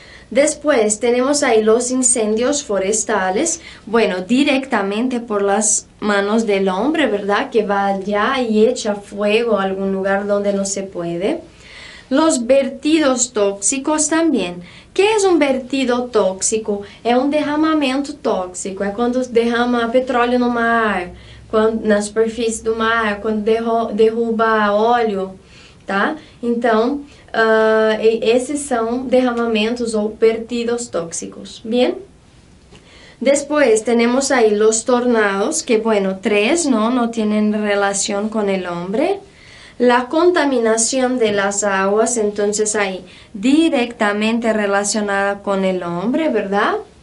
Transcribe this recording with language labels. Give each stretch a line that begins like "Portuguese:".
Spanish: Después tenemos ahí los incendios forestales, bueno, directamente por las manos del hombre, ¿verdad? Que va allá y echa fuego a algún lugar donde no se puede. Los vertidos tóxicos también. ¿Qué es un vertido tóxico?
Portuguese: É um derramamento tóxico, é quando derrama petróleo no mar, na superfície do mar, quando derruba óleo, tá? Então, esses são derramamentos ou vertidos tóxicos.
Spanish: Bien. Después tenemos ahí los tornados, que bueno, 3 no tienen relación con el hombre. La contaminación de las aguas, entonces ahí directamente relacionada con el hombre, ¿verdad?